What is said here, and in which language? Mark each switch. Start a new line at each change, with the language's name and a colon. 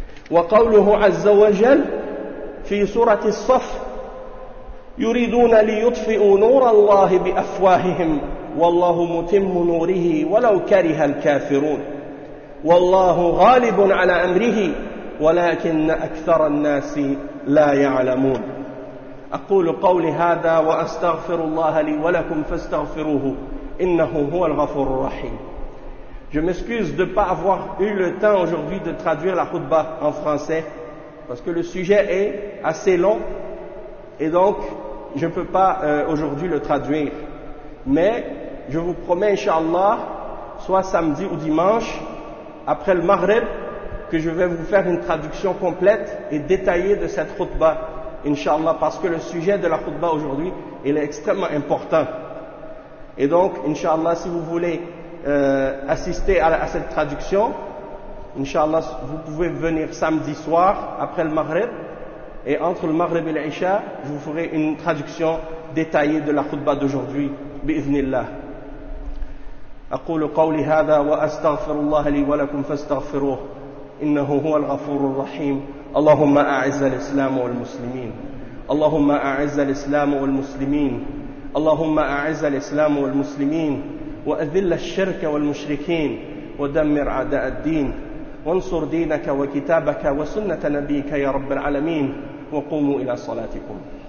Arabic: وقوله عز وجل في سورة الصف: يريدون ليطفئوا نور الله بأفواههم والله متم نوره ولو كره الكافرون، والله غالب على أمره ولكن أكثر الناس لا يعلمون. أقول قولي هذا وأستغفر الله لي ولكم فاستغفروه إنه هو الغفور الرحيم.
French: Je m'excuse de ne pas avoir eu le temps aujourd'hui de traduire la khutbah en français parce que le sujet est assez long et donc je ne peux pas aujourd'hui le traduire. Mais je vous promets, inshallah, soit samedi ou dimanche, après le maghrib, que je vais vous faire une traduction complète et détaillée de cette khutbah, inshallah, parce que le sujet de la khutbah aujourd'hui, il est extrêmement important. Et donc, inshallah, si vous voulez assister à cette traduction, inshallah, vous pouvez venir samedi soir après le maghrib, et entre le maghrib et l'isha, je vous ferai une traduction détaillée de la khutbah d'aujourd'hui, bi'idhnillah.
Arabic: أقول قولي هذا وأستغفر الله لي ولكم فاستغفروه إنه هو الغفور الرحيم. اللهم أعز الإسلام والمسلمين، اللهم أعز الإسلام والمسلمين، اللهم أعز الإسلام والمسلمين، وأذل الشرك والمشركين، ودمر أعداء الدين، وانصر دينك وكتابك وسنة نبيك يا رب العالمين، وقوموا إلى صلاتكم.